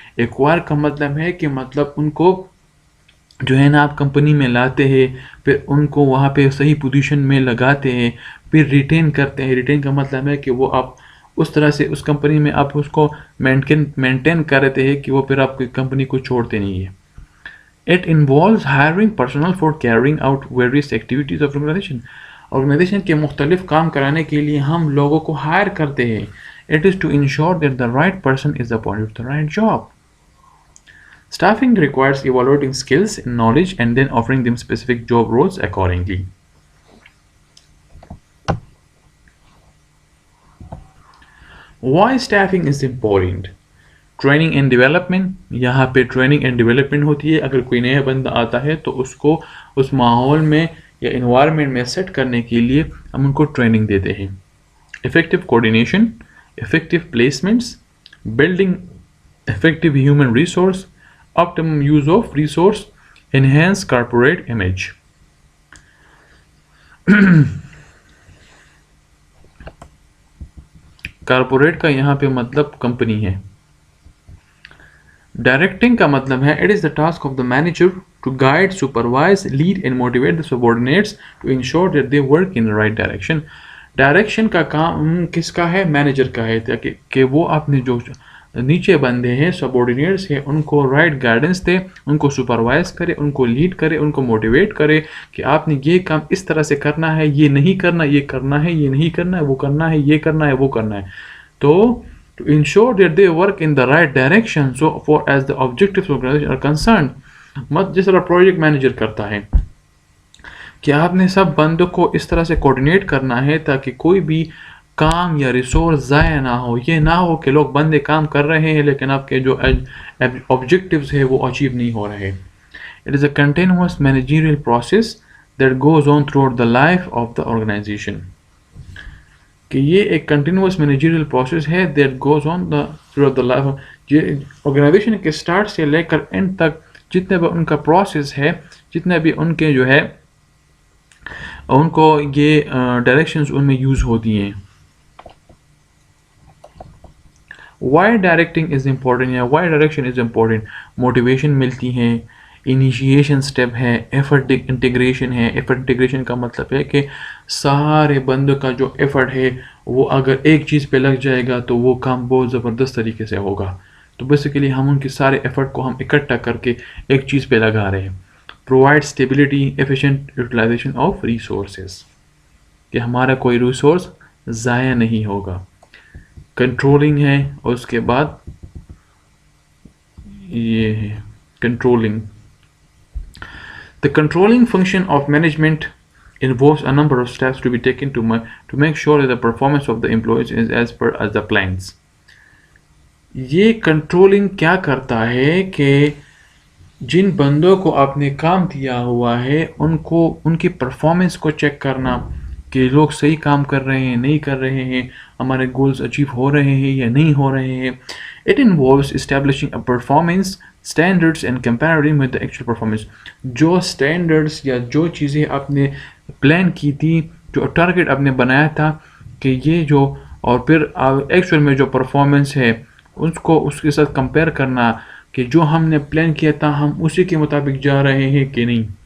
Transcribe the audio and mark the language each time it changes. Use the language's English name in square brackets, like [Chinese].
[Urdu] Acquire کا مطلب ہے کہ ان کو جو ہے نا آپ کمپنی میں لاتے ہیں، پھر ان کو وہاں پہ صحیح پوزیشن میں لگاتے ہیں، پھر ریٹین کرتے ہیں. ریٹین کا مطلب ہے کہ وہ آپ اس طرح سے اس کمپنی میں آپ اس کو مینٹین کر رہتے ہیں کہ وہ پھر آپ کی کمپنی کو چھوڑتے نہیں ہیں. [English] It involves hiring personnel for carrying out various activities of organization. [Urdu] Organization کے مختلف کام کرانے کے لیے ہم لوگوں کو ہائر کرتے ہیں. [English] It is to ensure that the right person is appointed to the right job. Staffing requires evaluating skills and knowledge and then offering them specific job roles accordingly. Why staffing is important? Training and development. [Urdu] یہاں پہ training and development ہوتی ہے. اگر کوئی نیا بندہ آتا ہے تو اس کو اس ماحول میں یا انوائرمنٹ میں سیٹ کرنے کے لیے ہم ان کو ٹریننگ دیتے ہیں. [English] Effective coordination, effective placements, building effective human resource, optimum use of resource, enhance corporate image. [Urdu] Corporate کا یہاں پہ مطلب کمپنی ہے. ڈائریکٹنگ کا مطلب ہے [English] It is the task of the manager to guide, supervise, lead and motivate the subordinates to ensure that they work in right direction. [Urdu] Direction کا کام کس کا ہے؟ مینیجر کا ہے، تاکہ کہ وہ اپنے جو نیچے بندے ہیں، سبارڈینیٹس ہیں، ان کو رائٹ گائیڈنس دے، ان کو سپروائز کرے، ان کو لیڈ کرے، ان کو موٹیویٹ کرے کہ آپ نے یہ کام اس طرح سے کرنا ہے، یہ نہیں کرنا، یہ کرنا ہے، یہ نہیں کرنا ہے، وہ کرنا ہے، یہ کرنا ہے، وہ کرنا ہے. [English] تو to ensure that they work in the right direction so for as the objectives of organization are concerned. [Urdu] جس طرح پروجیکٹ مینیجر کرتا ہے کہ آپ نے سب بندوں کو اس طرح سے کوآرڈینیٹ کرنا ہے تاکہ کوئی بھی کام یا ریسورس ضائع نہ ہو. یہ نہ ہو کہ لوگ بندے کام کر رہے ہیں لیکن آپ کے جو آبجیکٹیوز ہیں وہ اچیو نہیں ہو رہے. [English] It is a continuous managerial process that goes on throughout the life of the organization. [Urdu] کہ یہ ایک کنٹینیوس مینیجریل پروسیس ہے [English] That goes on through the life. [Urdu] Organization کے اسٹارٹ سے لے کر اینڈ تک جتنے بھی ان کا پروسیس ہے، جتنے بھی ان کے جو ہے ان کو یہ ڈائریکشنز ان میں یوز ہوتی ہیں. [English] Why directing is important یا why direction is important? [Urdu] Motivation ملتی ہے، انیشیشن سٹیپ ہے، ایفرٹ انٹیگریشن ہے. ایفرٹ انٹیگریشن کا مطلب ہے کہ سارے بندوں کا جو ایفرٹ ہے وہ اگر ایک چیز پہ لگ جائے گا تو وہ کام بہت زبردست طریقے سے ہوگا. تو بیسیکلی ہم ان کے سارے ایفرٹ کو ہم اکٹھا کر کے ایک چیز پہ لگا رہے ہیں. [English] provide stability efficient utilization of resources, [Urdu] کہ ہمارا کوئی ریسورس ضائع نہیں ہوگا. کنٹرولنگ ہے، اور اس کے بعد یہ ہے controlling. [English] The controlling function of management involves a number of steps to be taken to make sure that the performance of the employees is as per as the plans. [Urdu] یہ کنٹرولنگ کیا کرتا ہے کہ جن بندوں کو آپ نے کام دیا ہوا ہے ان کی پرفارمنس کو چیک کرنا کہ لوگ صحیح کام کر رہے ہیں نہیں کر رہے ہیں، ہمارے گولز اچیو ہو رہے ہیں یا نہیں ہو رہے ہیں. [English] It involves establishing a performance standards and comparing with the actual performance. [Urdu] جو standards یا جو چیزیں آپ نے پلان کی تھی، جو ٹارگیٹ آپ نے بنایا تھا کہ یہ جو، اور پھر ایکچوئل میں جو پرفارمنس ہے اس کے ساتھ کمپیئر کرنا کہ جو ہم نے پلان کیا تھا ہم اسی کے مطابق جا رہے ہیں کہ نہیں.